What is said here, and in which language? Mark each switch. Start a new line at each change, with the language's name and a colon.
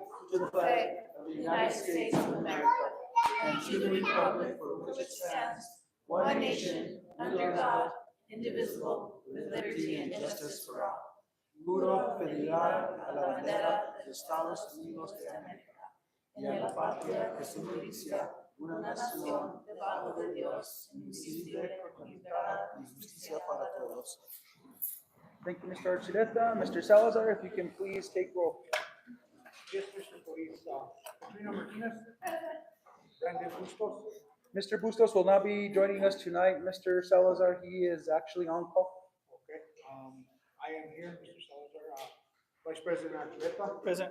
English: To the flag of the United States of America and to the republic for which it stands, one nation, under God, indivisible, with liberty and justice for all.
Spanish: Juro fidelidad a la bandera de los Estados Unidos de América y a la patria que se inicia una nación debajo de Dios, indivisible, con libertad y justicia para todos.
English: Thank you, Mr. Archuleta. Mr. Salazar, if you can please take roll. Yes, Mr. Police. Katrina Martinez. Brandon Bustos. Mr. Bustos will not be joining us tonight. Mr. Salazar, he is actually on call. Okay. I am here, Mr. Salazar. Vice President Archuleta. Present.